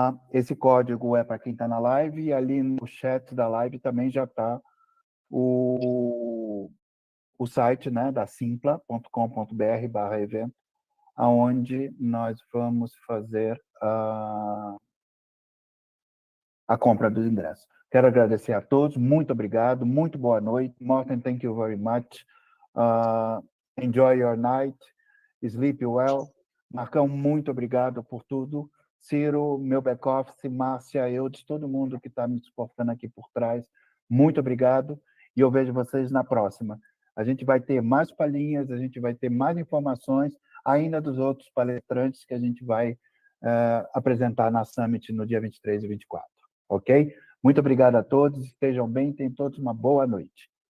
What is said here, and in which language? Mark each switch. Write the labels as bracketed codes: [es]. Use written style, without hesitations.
[pt] Esse código é para quem está na live, e ali no chat da live também já está o site, né, da simpla.com.br/evento, aonde nós vamos fazer a compra dos ingressos. Quero agradecer a todos, muito obrigado, muito boa noite. [en] Morten, thank you very much. Enjoy your night, sleep well. [pt] Marcão, muito obrigado por tudo. Ciro, meu back-office, Márcia, Eudes, todo mundo que está me suportando aqui por trás, muito obrigado. E eu vejo vocês na próxima. A gente vai ter mais palhinhas, a gente vai ter mais informações, ainda dos outros palestrantes que a gente vai apresentar na Summit no dia 23 e 24. Ok? Muito obrigado a todos, estejam bem, tenham todos uma boa noite.